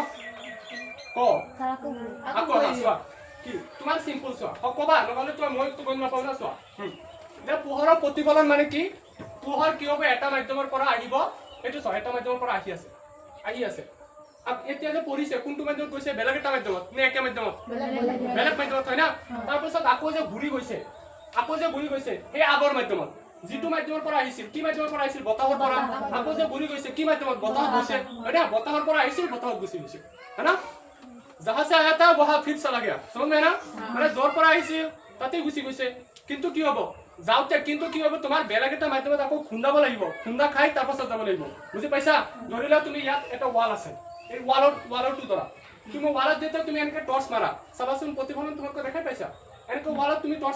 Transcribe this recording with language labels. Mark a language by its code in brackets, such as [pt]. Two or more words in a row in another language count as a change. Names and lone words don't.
[as] আকৌ চোৱা কি তোমাৰ সিম্পল চোৱা কবা নহলে তোমাৰ মই তো গম নাপাও না চোৱা যে পোহৰৰ প্ৰতিফলন মানে কি পোহৰ কি হ'ব এটা মাধ্যমৰ পৰা আহিব এটো চোৱা এটা মাধ্যমৰ পৰা আহি আছে এতিয়া যে পৰিছে কোনটো মাধ্যমত গৈছে বেলেগ এটা মাধ্যমত নে একে মাধ্যমত বেলেগ মাধ্যমত হয় না তাৰ পাছত আকৌ যে ঘূৰি গৈছে এই আগৰ মাধ্যমত যিটো মাধ্যমৰ পৰা আহিছিল কি মাধ্যমৰ পৰা আহিছিল বতাহৰ পৰা আকৌ যে ঘূৰি গৈছে কি মাধ্যমত বতাহত গৈছে হয় না বতাহৰ পৰা আহিছিল বতাহত গুচি গৈছে [hi] है ना जहां से आया था वहां फिर चला गया समझ में ना [as] মানে জোর পৰা আহিছিল তাতে গুচি গৈছে কিন্তু কি হ'ব যাওতে কিন্তু কি হ'ব তোমাৰ বেলেগ এটা মাধ্যমত আকৌ খুন্দাব লাগিব খুন্দা খাই তাৰ পাছত যাব লাগিব বুজি পাইছা ধৰিলা তুমি ইয়াত এটা ওয়াল আছে এই ওয়ালৰটো ধৰা তুমি ওয়ালত যেতে তুমি এনেকে টৰ্চ মাৰা চাবাচোন প্ৰতিফলন তোমাক দেখাই পাইছা এনেকে ওয়ালত তুমি টৰ্চ